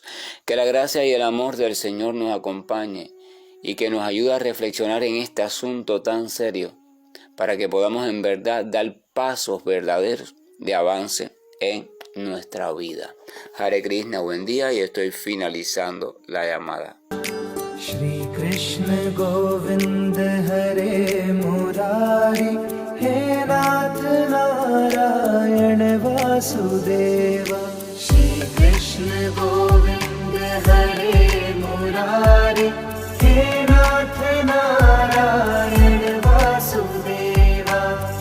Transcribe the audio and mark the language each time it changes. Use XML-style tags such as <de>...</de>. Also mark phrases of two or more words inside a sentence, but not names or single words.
<es>Que la gracia y el amor del Señor nos acompañe y que nos ayude a reflexionar en este asunto tan serio para que podamos en verdad dar pasos verdaderos de avance en nuestra vida.</es> <sa>हरे कृष्ण,</sa> <es>buen día, y estoy finalizando la llamada.</es> <sa>श्री कृष्ण गोविन्द हरे मुरारी हे नाथ नारायण वासुदेव. श्री कृष्ण गोविन्द हरे मुरारी हे नाथ नारायण वासुदेव.</sa>